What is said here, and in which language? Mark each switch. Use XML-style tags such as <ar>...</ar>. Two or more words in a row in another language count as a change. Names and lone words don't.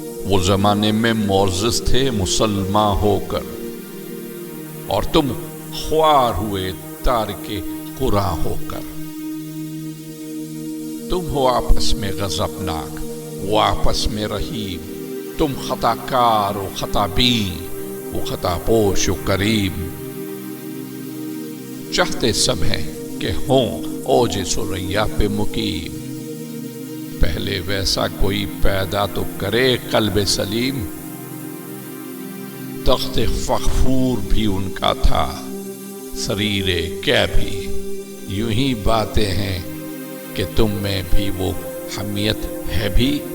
<ur>وہ زمانے میں معزز تھے مسلمان ہو کر، اور تم خوار ہوئے تارک قرآن ہو کر۔ تم ہو آپس میں غضبناک، وہ آپس میں رحیم، تم خطا کار و خطا بین، وہ خطا پوش و کریم۔ چاہتے سب ہیں کہ ہوں اوج ثریا پہ مقیم، پہلے ویسا کوئی پیدا تو کرے قلب سلیم۔ تخت فخفور بھی ان کا تھا، سریر کیا بھی، یوں ہی باتیں ہیں کہ تم میں بھی وہ حمیت ہے بھی۔</ur>